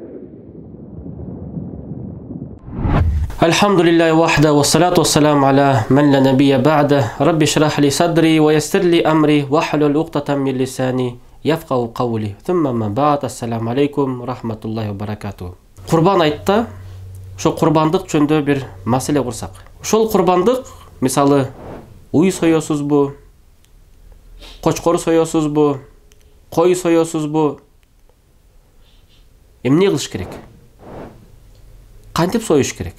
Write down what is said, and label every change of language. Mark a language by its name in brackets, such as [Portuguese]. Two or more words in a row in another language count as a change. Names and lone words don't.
[Arabic] الحمد لله وحده والصلاة والسلام على من لا نبي بعده. رب اشرح لي صدري ويسر لي أمري واحلل عقدة من لساني يفقهوا قولي. ثم أما بعد. السلام عليكم رحمة الله وبركاته. [Kyrgyz] Qurban айтта, ошо курбандык жөнүндө бир маселе курсак. Ошол курбандык, мисалы, уй соёсузбу, кочкор соёсузбу, кой соёсузбу? Эмне кылыш керек? Кантип союш керек?